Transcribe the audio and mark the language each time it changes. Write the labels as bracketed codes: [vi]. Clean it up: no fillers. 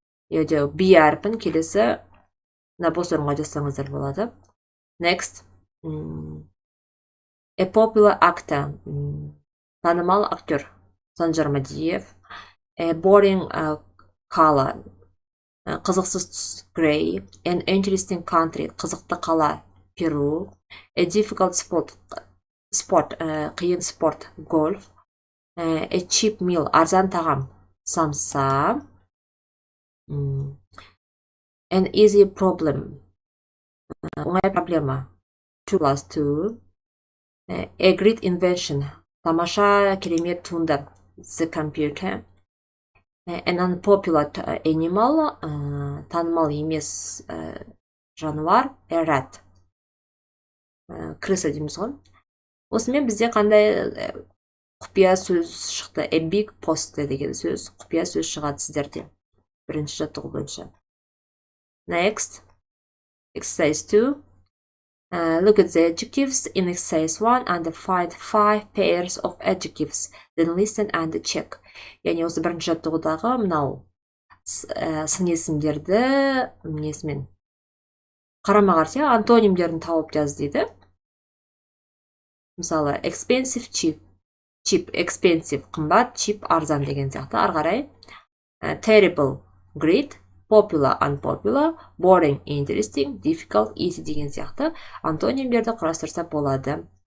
[kk] B әріпін келесі бос орынға жазсаңыздар болады. [en] Next, a popular actor, [kk] танымал актер, [en] Санжар Мадиев. A boring color, [kk] қызықсыз түс, [en] gray. An interesting country, [kk] қызықты қала, [en] Перу. A difficult sport, [kk] қиын спорт, [en] golf. A cheap meal, [kk] арзан тағам, [en] самса. An easy problem, [kk] оңай проблема, [en] 2 plus 2. A great invention, [kk] тамаша керемет туынды, [en] the computer. An unpopular animal, [kk] танымал емес жануар, [en] a rat, [kk] крыса дейміз ғой. Осымен бізде қандай құпия сөз шықты? [en] A big poster [kk] деген сөз, құпия сөз шығады сіздерде. Бірінші жаттығу бойынша. [en] Next, exercise 2. Look at the adjectives in exercise 1 and find 5 pairs of adjectives. Then listen and check. [kk] Яғни осы бірінші жаттығудағы мынау сын есімдерді несімен қарама-қарсы антонимдерін тауып жаз дейді. Мысалы, [en] expensive, cheap. Cheap, expensive, [kk] қымбат, [en] cheap, [kk] арзан деген сияқты. Ары қарай [en] terrible, great, popular, unpopular, boring, interesting, difficult, easy [kk] деген сияқты антонимдерді құрастырса болады.